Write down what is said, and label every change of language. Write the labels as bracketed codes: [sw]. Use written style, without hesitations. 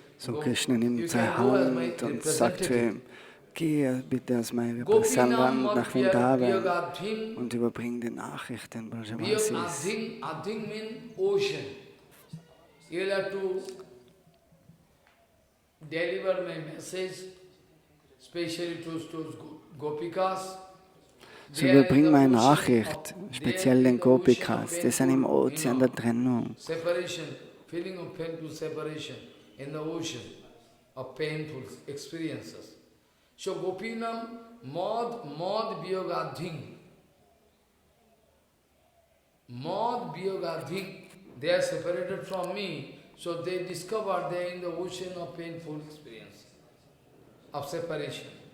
[de] So Krishna nimmt seine Hand und sagt zu ihm, gehe bitte aus meinem Repräsentant nach Vrindavan und überbring die Nachricht den Brajavasis. [en] Adhing means ocean. You'll have to deliver my message, especially to Gopikas. [de] So überbring meine Nachricht, speziell den Gopikas, die sind im Ozean der Trennung. [en] Separation, feeling of painful separation in the ocean of painful experiences. [sa] So Gopinam Mad Biyogadhing. Mad Biyogadhing. [en] They are separated from me, so they discover they are in the ocean of painful experience, of separation.